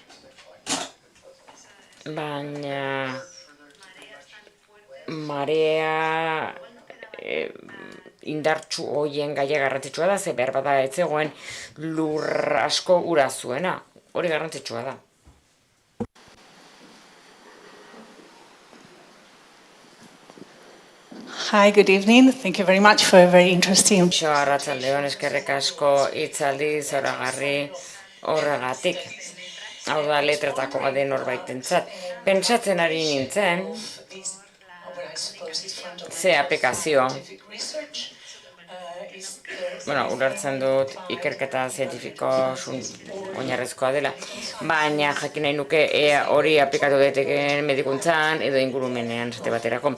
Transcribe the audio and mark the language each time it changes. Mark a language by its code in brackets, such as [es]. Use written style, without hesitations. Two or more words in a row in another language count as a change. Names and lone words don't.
[eu] Baina marea indartsu horien gaia garrantzitsua da, ze behar bada ez zegoen lur asko ura zuena, hori garrantzitsua da. [en] Hi, good evening. Thank you very much for a very interesting. Xo, [eu] arratsaldeon, eskerrik asko hitzaldi zoragarri horregatik. Hau da, letretako gade norbaitentzat. Pentsatzen ari nintzen, ze aplikazio. Bueno, ulertzen dut ikerketa zientifiko oinarrezkoa dela, baina jakin nahi nuke hori aplikatu daitekeen medikuntzan edo ingurumenean esate baterako.